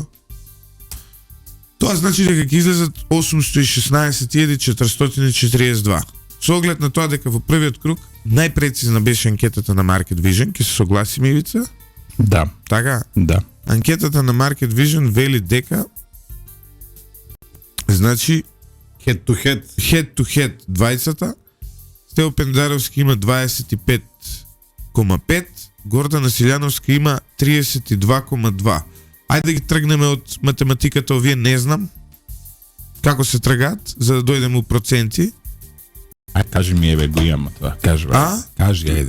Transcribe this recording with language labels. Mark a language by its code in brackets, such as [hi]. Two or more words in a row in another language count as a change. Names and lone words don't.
[mk] Тоа значи дека ќе излезат 816.442. Со оглед на тоа дека во првиот круг најпрецизна беше анкетата на Market Vision, ќе се согласиме, Ивица? Да, Така? да. Анкетата на Market Vision вели дека значи [en] Head to head. [mk] двајцата, Стево Пендаровски има 25,5, Гордана Силјановска има 32,2. Ајде да ги тргнеме од математиката, овие не знам како се тргаат, за да дојдеме у проценти. Кажи ми, еве го имам тоа. Кажи, кажи, ајде.